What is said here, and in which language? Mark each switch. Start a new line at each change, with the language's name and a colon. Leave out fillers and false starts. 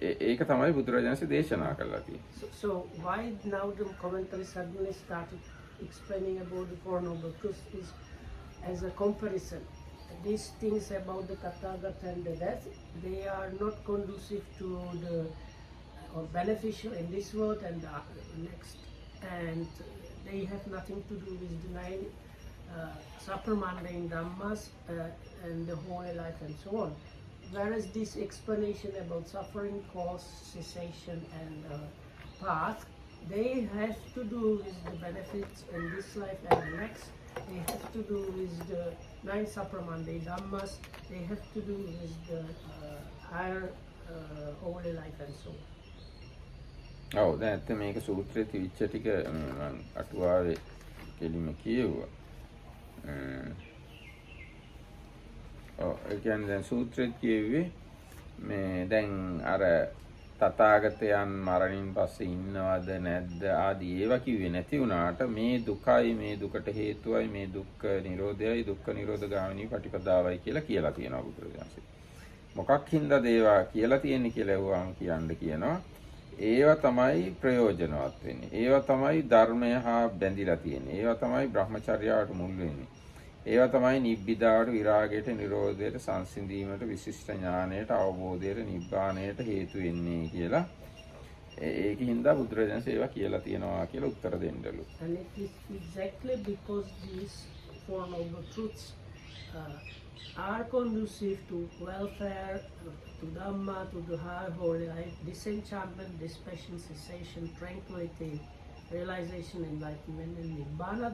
Sinhala: ඒක තමයි බුදුරජාණන්සේ දේශනා කළා තියෙන්නේ.
English: So why now the commentary suddenly started explaining about the Four Noble Truths is as a comparison. These things about the Tathagata and the death, they are not conducive to the or beneficial in this world and the next, and they have nothing to do with the nine supramundane dhammas and the holy life and so on. Whereas this explanation about suffering, cause, cessation, and path, they have to do with the benefits in this life and the next. They have to do with the nine supramundane dhammas. They have to do with the higher holy life and so on.
Sinhala: ඔව් දැන් ඇත්ත මේක සූත්‍රයේ තිබිච්ච ටික මම අටුවාවේ කෙලිම කියුවා. ඒ කියන්නේ දැන් සූත්‍රයේ කියුවේ මේ දැන් අර තථාගතයන් මරණින් පස්සේ ඉන්නවද නැද්ද ආදී ඒවා කිව්වේ නැති වුණාට මේ දුකයි මේ දුකට හේතුවයි මේ දුක්ඛ නිරෝධයයි දුක්ඛ නිරෝධගාමිනී පටිපදාවයි කියලා තියෙනවා බුදුරජාණන්සේ. මොකක් හින්දාද ඒවා කියලා තියෙන්නේ කියලා වුවාම කියනවා. ඒවා තමයි ප්‍රයෝජනවත් වෙන්නේ. ඒවා තමයි ධර්මය හා බැඳිලා තියෙන්නේ. ඒවා තමයි බ්‍රහ්මචර්යාවට මුල් වෙන්නේ. ඒවා තමයි නිබ්බිදාවට, විරාගයට, නිරෝධයට, සංසිඳීමට, විශිෂ්ට ඥානයට, අවබෝධයට, නිබ්බාණයට හේතු වෙන්නේ කියලා ඒකින්ද බුදුරජාණන් ඒවා කියලා තියෙනවා කියලා උත්තර දෙන්නලු.
English: And it is exactly because these Four Noble Truths are conducive to welfare, to Dhamma, to the high holy life, disenchantment, dispassion, cessation, tranquility, realization, enlightenment, and Nibbana.